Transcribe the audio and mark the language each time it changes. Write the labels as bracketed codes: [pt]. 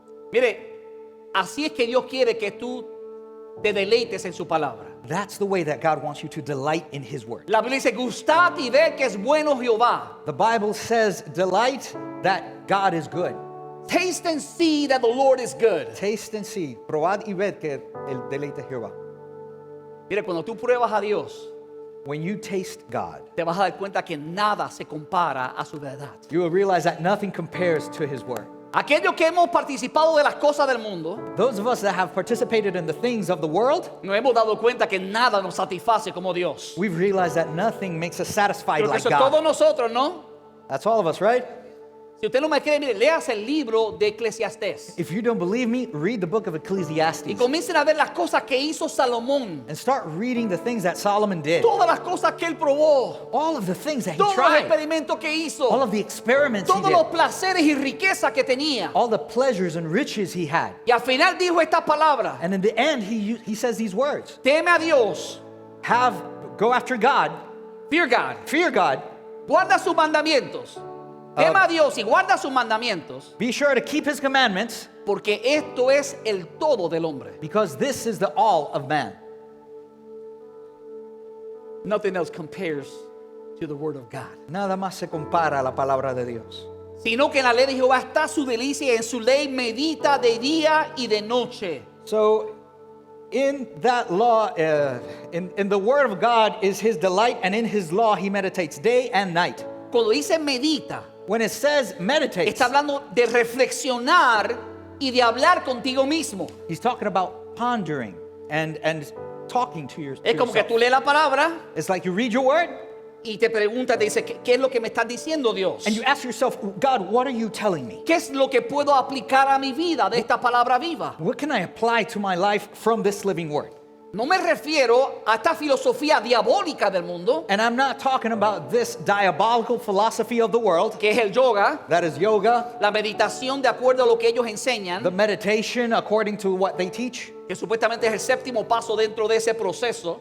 [es] Mire, así es que Dios quiere que tú te deleites en su palabra. [en] That's the way that God wants you to delight in His Word. [es] La Biblia dice, gustad y ved que es bueno Jehová. [en] The Bible says, delight that God is good. Taste and see that the Lord is good. Taste and see. [es] Probad y ved que el deleite es Jehová. Mire, cuando tú pruebas a Dios, [en] When you taste God, [es] te vas a dar cuenta que nada se compara a su verdad. [en] you will realize that nothing compares to His Word. [es] Aquellos que hemos participado de las cosas del mundo, [en] Those of us that have participated in the things of the world, [es] nos hemos dado cuenta que nada nos satisface como Dios. [en] we've realized that nothing makes us satisfied [es] Creo que [en] like [es] eso es todos [en] God. [es] nosotros, ¿no? [en] That's all of us, right? [es] Si usted no me cree, mire, léase el libro de Eclesiastés [en] If you don't believe me, read the book of [es] y [en] Ecclesiastes [es] comiencen a ver las cosas que hizo Salomón, [en] and start reading the things that Solomon did. [es] todas las cosas que él probó, [en] All of the things that he [es] todos los [en] tried, [es] experimentos que hizo, [en] all of the experiments he [es] todos los [en] did, [es] placeres y riquezas que tenía. [en] all the pleasures and riches he had. [es] Y al final dijo esta palabra: [en] And in the end, he says these words: [es] teme a Dios, [en] go after God, fear God, fear God, [es] guarda sus mandamientos. Teme a Dios y guarda sus mandamientos, [en] be sure to keep his commandments, [es] porque esto es el todo del hombre. [en] because this is the all of man. Nothing else compares to the word of God. [es] Nada más se compara a la palabra de Dios. Sino que en la ley de Jehová está su delicia y en su ley medita de día y de noche. [en] So, in that law, in the word of God is his delight, and in his law he meditates day and night. [es] Cuando dice medita, [en] When it says meditates, [es] está hablando de reflexionar y de hablar contigo mismo. [en] he's talking about pondering and talking to yourself. [es] Es como que tú lees la palabra [en] It's like you read your word [es] y te preguntas, te dice, ¿qué es lo que me estás diciendo, Dios? [en] and you ask yourself, God, what are you telling me? [es] ¿Qué es lo que puedo aplicar a mi vida de esta palabra viva? [en] What can I apply to my life from this living word? [es] No me refiero a esta filosofía diabólica del mundo, [en] And I'm not talking about this diabolical philosophy of the world, [es] que es el yoga, [en] that is yoga, [es] la meditación de acuerdo a lo que ellos enseñan, [en] the meditation according to what they teach. [es] que supuestamente es el séptimo paso dentro de ese proceso.